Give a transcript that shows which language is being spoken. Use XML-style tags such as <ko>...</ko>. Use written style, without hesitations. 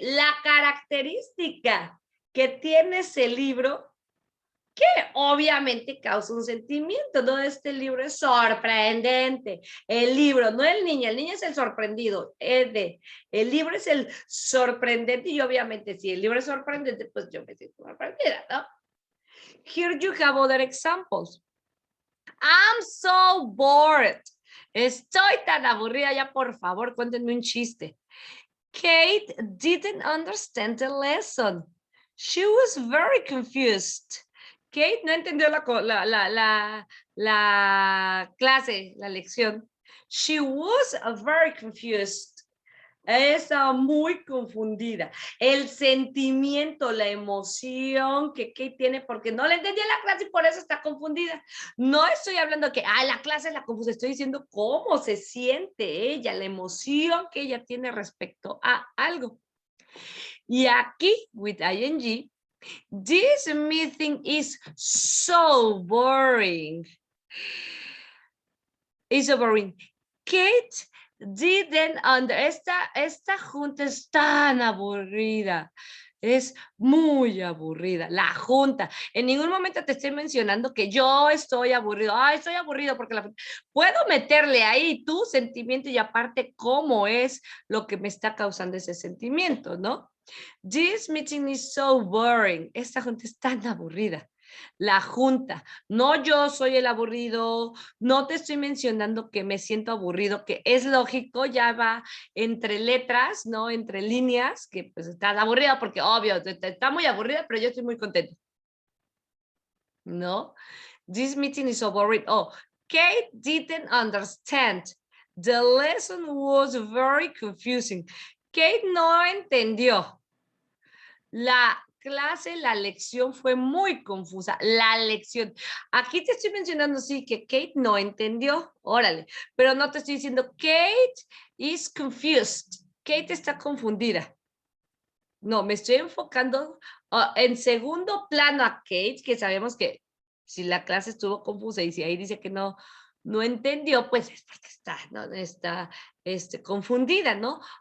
<es>La característica que tiene ese libro, que obviamente causa un sentimiento, ¿no? Este libro es sorprendente. El libro, no el niño es el sorprendido. El libro es el sorprendente y obviamente si el libro es sorprendente, pues yo me siento sorprendida, ¿no?</es> <en>Here you have other examples. I'm so bored.</en> <es>Estoy tan aburrida ya, por favor, cuéntenme un chiste.</es> <en>Kate didn't understand the lesson. She was very confused.</en> <es>Kate no entendió la clase, la lección.</es> <en>She was very confused.</en> <es>Estaba muy confundida. El sentimiento, la emoción que Kate tiene porque no le entendía la clase y por eso está confundida. No estoy hablando que la clase la confusa, estoy diciendo cómo se siente ella, la emoción que ella tiene respecto a algo. Y aquí,</es> <en>with ing, this meeting is so boring. It's so boring. Kate didn't under.</en> <es>Esta junta es tan aburrida. Es muy aburrida. La junta. En ningún momento te estoy mencionando que yo estoy aburrido. Ay, estoy aburrido porque puedo meterle ahí tu sentimiento y aparte cómo es lo que me está causando ese sentimiento, ¿no?</es> <en>This meeting is so boring.</en> <es>Esta junta es tan aburrida. La junta, no yo soy el aburrido, no te estoy mencionando que me siento aburrido, que es lógico, ya va entre letras, ¿no? Entre líneas, que pues estás aburrida porque obvio, está muy aburrida, pero yo estoy muy contento. ¿No?</es> <en>This meeting is so boring. Oh, Kate didn't understand. The lesson was very confusing.</en> <es>Kate no entendió. La clase, la lección fue muy confusa. La lección. Aquí te estoy mencionando, sí, que Kate no entendió. Órale. Pero no te estoy diciendo,</es> <en>Kate is confused.</en> <es>Kate está confundida. No, me estoy enfocando en segundo plano a Kate, que sabemos que si la clase estuvo confusa y si ahí dice que no entendió, pues es porque está confundida, ¿no?</es>